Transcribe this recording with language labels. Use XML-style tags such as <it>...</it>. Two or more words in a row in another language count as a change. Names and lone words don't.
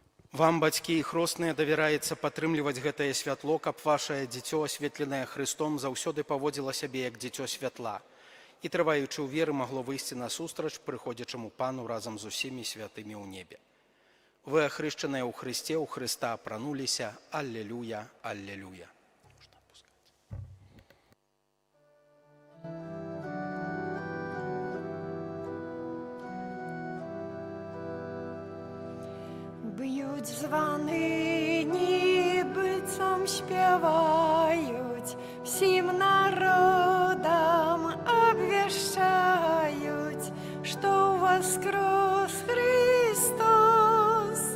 <be>Вам, бацькі і хросныя, давяраецца падтрымліваць гэтае святло, каб вашае дзіцё, асветленае Христом, заўсёды паводзіла сябе як дзіцё святла і, трываючы ў веры, магло выйсці насустрач прыходзячаму Пану разам з усімі святымі ў небе. Вы, ахрышчаныя ў Христе, ў Хрыста апрануліся. Аллелуя, аллелуя.</be> <uk>Б'ють звани, нібицом співають, всім народам обвіщають, що воскрес Христос.</uk>